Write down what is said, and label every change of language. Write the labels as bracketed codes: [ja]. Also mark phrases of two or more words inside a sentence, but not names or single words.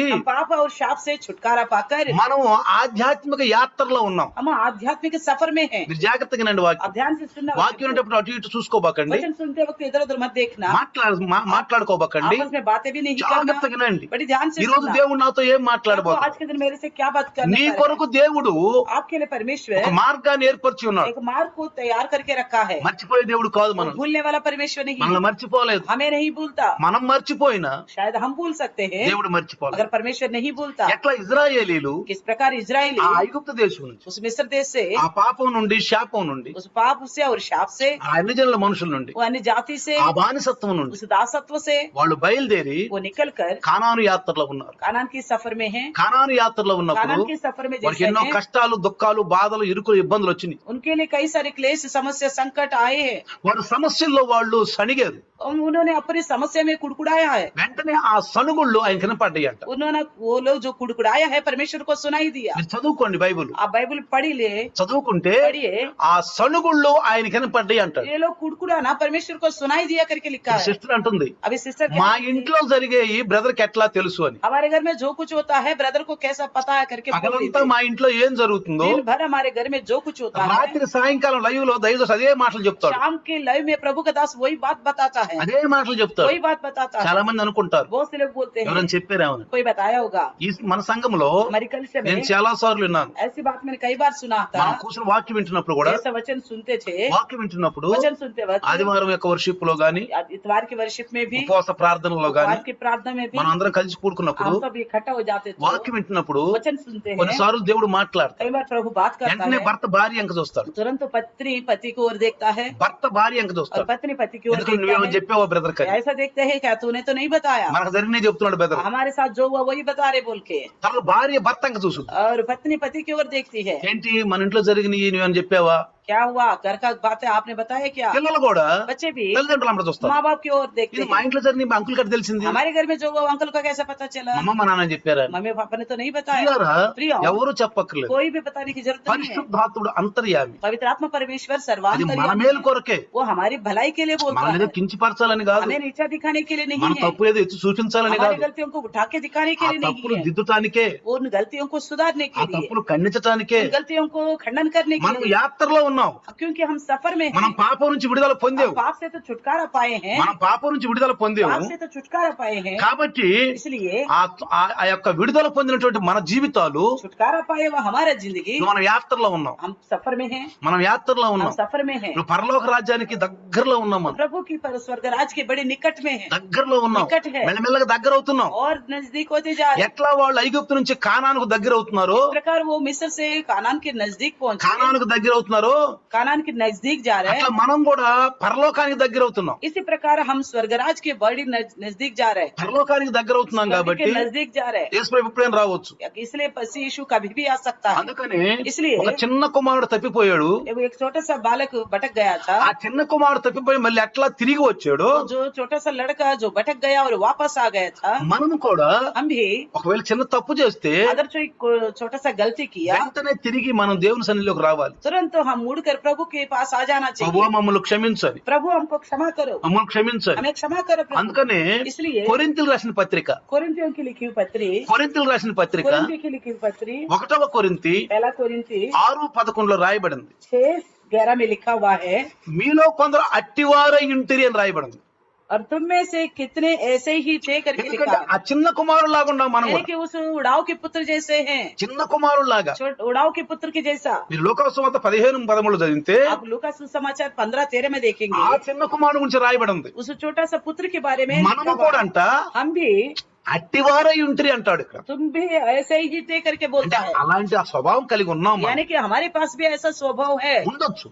[hi] हम पाप और शाप से छुटकारा पाकर [te] మనం ఆధ్యాత్మిక యాత్రలో ఉన్నాం. [hi] हम आध्यात्मिक सफर में हैं। [te] మీరు జాగ్రత్తగా వినండి వాక్యం. [hi] आप ध्यान से सुनना, [te] వాక్యం వినేటప్పుడు అటు ఇటు చూసుకోబాకండి, [hi] वचन सुनते वक्त इधर उधर मत देखना, [te] మాట్లాడుకోబాకండి, [hi] आपस में बातें भी नहीं [te] జాగ్రత్తగా [hi] करना, [te] వినండి. [hi] बड़ी ध्यान से [te] ఈ రోజు [hi] सुनना। [te] దేవుడు నాతో ఏం [hi] आपको [te] మాట్లాడబోతున్నాడు? [hi] आज के दिन मेरे से क्या बात करना [te] నీ [hi] है? [te] కొరకు దేవుడు [hi] आपके लिए परमेश्वर [te] ఒక మార్గాన్ని ఏర్పరిచి ఉన్నాడు. [hi] एक मार्ग को तैयार करके रखा है। [te] మర్చిపోయే దేవుడు కాదు, మనం [hi] भूलने वाला परमेश्वर नहीं, [te] మనల్ని మర్చిపోలేదు. [hi] हमें नहीं भूलता। [te] మనం మర్చిపోయినా [hi] शायद हम भूल सकते हैं, [te] దేవుడు మర్చిపోలేదు. [hi] अगर परमेश्वर नहीं भूलता। [te] ఎట్లా ఇజ్రాయేలీలు [hi] किस प्रकार इजरायली [te] ఆ ఐగుప్తు దేశం నుంచి, [hi] उस मिस्र देश से, [te] ఆ పాపం నుండి శాపం నుండి, [hi] उस पाप से और शाप से, [te] ఆ అన్ని జనుల మనుషుల నుండి, [hi] वो अन्य जाति से, [te] ఆ బానిసత్వం నుండి [hi] उस दासत्व से [te] వాళ్ళు బయలుదేరి [hi] वो निकल कर [te] కానాను యాత్రలో ఉన్నారు. [hi] कानान की सफर में है। [te] కానాను యాత్రలో ఉన్నప్పుడు [hi] कानान की सफर में [te] వారికి [hi] जैसे [te] ఎన్నో [hi] हैं, [te] కష్టాలు, దుఃఖాలు, బాధలు, ఇరుకులు, ఇబ్బందులు వచ్చినాయి. [hi] उनके लिए कई सारे क्लेश, समस्या, संकट आए हैं। [te] వారి సమస్యల్లో వాళ్ళు సణిగారు. [hi] उन्होंने अपनी समस्या में कुड़कुड़ाया है। [te] వెంటనే ఆ సణుగుళ్ళు ఆయన కనపడ్డాయంట. [hi] उन्होंने, वो लोग जो कुड़कुड़ाया है, परमेश्वर को सुनाई दिया। [te] మీరు చదువుకోండి బైబిల్, [hi] आप बाइबल पढ़ी ले, [te] చదువుకుంటే [hi] पढ़िए, [te] ఆ సణుగుళ్ళు ఆయన కనపడ్డాయి అంటారు. [hi] ये लोग कुड़कुड़ाना परमेश्वर को सुनाई दिया करके लिखा है। [te] సిస్టర్ అంటుంది, [hi] अभी सिस्टर [te] మా ఇంట్లో జరిగే ఈ బ్రదర్ కి ఎట్లా తెలుసు అని. [hi] हमारे घर में जो कुछ होता है ब्रदर को कैसा पता है करके बोल रही [te] పగలంతా [hi] थी। [te] మా ఇంట్లో ఏం జరుగుతుందో [hi] दिन भर हमारे घर में जो कुछ होता है, [te] రాత్రి సాయంకాలం లైవ్ లో దైవదాసు అదే మాటలు చెప్తాడు, [hi] शाम के लाइव में प्रभु का दास वही बात बताता है, [te] అదే మాటలు చెప్తాడు. [hi] वही बात बताता है। [te] చాలా మంది అనుకుంటారు, [hi] बहुत से लोग बोलते हैं, [te] ఎవరైనా చెప్పారేమని. [hi] कोई बताया होगा। [te] ఈ మన సంఘంలో [hi] हमारी कलिसिया [te] నేను [hi] में [te] చాలా సార్లు విన్నాను. [hi] ऐसी बात मैंने कई बार सुना था। [te] మనం కూర్చుని వాక్యం వింటున్నప్పుడు కూడా, [hi] ऐसा वचन सुनते थे, [te] వాక్యం వింటున్నప్పుడు [hi] वचन सुनते वक्त [te] ఆదివారం యొక్క వర్షిప్ లో గాని, [hi] इतवार की वर्शिप में भी, [te] ఉపవాస ప్రార్థనలో గాని, [hi] इतवार की प्रार्थना में भी [te] మనం అందరం కలిసి కూడుకున్నప్పుడు, [hi] हम सब इकट्ठा हो जाते थे, [te] వాక్యం వింటున్నప్పుడు [hi] वचन सुनते हैं। [te] కొన్నిసార్లు దేవుడు మాట్లాడతాడు. [hi] कई बार प्रभु बात करता [te] వెంటనే [hi] है, [te] భర్త భార్య అంక చూస్తాడు, [hi] तुरंत पत्नी पति की ओर देखता है [te] భర్త భార్య అంక [hi] और [te] చూస్తాడు. [hi] पत्नी पति की ओर [te] ఎందుకంటే [hi] देखता [te] నువ్వేమో [hi] है। [te] చెప్పావా బ్రదర్ కని, [hi] ऐसा देखते हैं क्या तूने तो नहीं बताया, [te] మనకు జరిగినే చెప్తున్నాడు బ్రదర్. [hi] हमारे साथ जो हुआ वही बता रहे बोल के। [te] తర్వాత భార్య భర్త అంక చూస్తుంది, [hi] और पत्नी पति की ओर देखती है, [te] ఏంటి మన ఇంట్లో జరిగినవి నువ్వేమని చెప్పావా, [hi] क्या हुआ, घर का बातें आपने बताया क्या? [te] పిల్లలు కూడా [hi] बच्चे भी [te] తల్లిదండ్రులు అమ్మట చూస్తారు. [hi] माँ बाप की ओर देखते [te] ఇది [hi] हैं। [te] మా ఇంట్లో జరిగింది మా అంకుల్ గారు తెలిసింది, [hi] हमारे घर में जो वो अंकल को कैसे पता चला? [te] మా అమ్మ మా నాన్న చెప్పారు అని. [hi] मम्मी पापा ने तो नहीं बताया। [te] పిల్లరా [hi] प्रियो, [te] ఎవరు చెప్పక్కర్లేదు. [hi] कोई भी बताने की जरूरत नहीं है। [te] పరిశుద్ధాత్ముడు అంతర్యామి, [hi] पवित्र आत्मा परमेश्वर [te] అది మన [hi] सर्वांतर्यामी [te] మేలు [hi] है। [te] కొరకే, [hi] वो हमारी भलाई के लिए बोलता [te] మనల్ని ఏదో [hi] है, [te] కించపరచాలని కాదు, [hi] हमें नीचा दिखाने के लिए [te] మన [hi] नहीं है, [te] తప్పు ఏదో ఎత్తి చూపించాలని [hi] हमारी [te] కాదు, [hi] गलतियों को उठा के दिखाने के [te] ఆ [hi] लिए नहीं [te] తప్పులు [hi] है, [te] దిద్దుటానికే, [hi] उन गलतियों को सुधारने [te] ఆ [hi] के लिए, [te] తప్పులు ఖండించటానికే. [hi] उन गलतियों को खंडन करने के [te] మనం [hi] लिए। [te] యాత్రలో ఉన్నాం, [hi] क्योंकि हम सफर में [te] మనం [hi] हैं, [te] పాపం నుంచి విడుదల పొందాం, [hi] हम पाप से तो छुटकारा पाए हैं, [te] మనం పాపం నుంచి విడుదల పొందాం. [hi] पाप से तो छुटकारा पाए हैं, [te] కాబట్టి [hi] इसलिए [te] ఆ యొక్క విడుదల పొందినటువంటి మన జీవితాలు, [hi] छुटकारा पाए हुआ हमारा जिंदगी, [te] మనం యాత్రలో ఉన్నాం, [hi] हम सफर में हैं, [te] మనం యాత్రలో [hi] हम [te] ఉన్నాం. [hi] सफर में हैं, [te] ఇప్పుడు పరలోక రాజ్యానికి దగ్గరలో ఉన్నాం, మనం [hi] प्रभु की स्वर्ग राज के बड़े निकट में हैं, [te] దగ్గరలో ఉన్నాం, [hi] निकट है. [te] మెల్లమెల్లగా దగ్గర అవుతున్నాం. [hi] और नजदीक होते जा रहे हैं। [te] ఎట్లా వాళ్ళు ఐగుప్తు నుంచి కానానుకు దగ్గర అవుతున్నారో, [hi] इस प्रकार वो मिस्र से कानान के नजदीक पहुंचे, [te] కానానుకు దగ్గర అవుతున్నారో, [hi] कानान के नजदीक जा रहे [te] అట్లా [hi] हैं, [te] మనం కూడా పరలోకానికి దగ్గర అవుతున్నాం. [hi] इसी प्रकार हम स्वर्गराज के बड़ी नजदीक जा रहे हैं, [te] పరలోకానికి దగ్గర అవుతున్నాం [hi] स्वर्ग [te] కాబట్టి [hi] के नजदीक जा रहे हैं, [te] యేసుప్రభు ఎప్పుడైనా రావచ్చు. [hi] इसलिए मसीह यीशु कभी भी आ सकता है। [te] అందుకని [hi] इसलिए [te] ఒక చిన్న కుమారుడు తప్పిపోయాడు, [hi] वो एक छोटा सा बालक भटक गया था, [te] ఆ చిన్న కుమారుడు తప్పిపోయి మళ్ళీ ఎట్లా తిరిగి వచ్చాడు, [hi] तो जो छोटा सा लड़का जो भटक गया और वापस आ गया था, [te] మనము కూడా [hi] हम भी [te] ఒకవేళ చిన్న తప్పు చేస్తే [hi] अगर छोटा सा गलती किया, [te] వెంటనే తిరిగి మనం దేవుని సన్నిధిలోకి రావాలి. [hi] तुरंत तो हम मुड़कर प्रभु के पास आ जाना [te] ప్రభు [hi] चाहिए। [te] మమ్మల్ని క్షమించాలి, [hi] प्रभु हमको क्षमा करो, [te] మమ్మల్ని క్షమించాలి. [hi] हमें क्षमा करो प्रभु। [te] అందుకనే [hi] इसलिए [te] కొరింథీయులు రాసిన పత్రిక, [hi] कोरिन्थियों की लिखी हुई पत्री, [te] కొరింథీయులు రాసిన పత్రిక [hi] कोरिन्थियों की लिखी हुई पत्री [te] 1వ కొరింథీ [hi] पहला कोरिन्थी [te] 6:11 రాయబడింది. [hi] 6:11 में लिखा हुआ है, [te] మీలో కొందరు అట్టివారై ఉంటిరి అని రాయబడింది. [hi] और तुम में से कितने ऐसे ही थे करके [te] ఎందుకంటే [hi] लिखा, [te] ఆ చిన్న కుమారుడు లాగా ఉన్నాం మనం [hi] यानी [te] కూడా, [hi] कि उस उड़ाव के पुत्र जैसे हैं, [te] చిన్న కుమారుడు లాగా. [hi] उड़ाव के पुत्र के जैसा। [te] మీరు లోకసువార్త 15:13 చదివితే [hi] आप लूका सुसमाचार 15:13 में देखेंगे, [te] ఆ చిన్న కుమారుడు గురించి రాయబడింది. [hi] उस छोटा सा पुत्र के बारे में [te] మనము [hi] लिखा हुआ [te] కూడా [hi] है। [te] అంట [hi] हम भी [te] అట్టివారై ఉంటిరి అంటాడు ఇక్కడ. [hi] तुम भी ऐसे ही थे करके [te] అంటే [hi] बोलता है, [te] అలాంటి ఆ స్వభావం కలిగి ఉన్నాం మనం. [hi] यानी कि हमारे पास भी ऐसा स्वभाव है, [te] ఉండొచ్చు,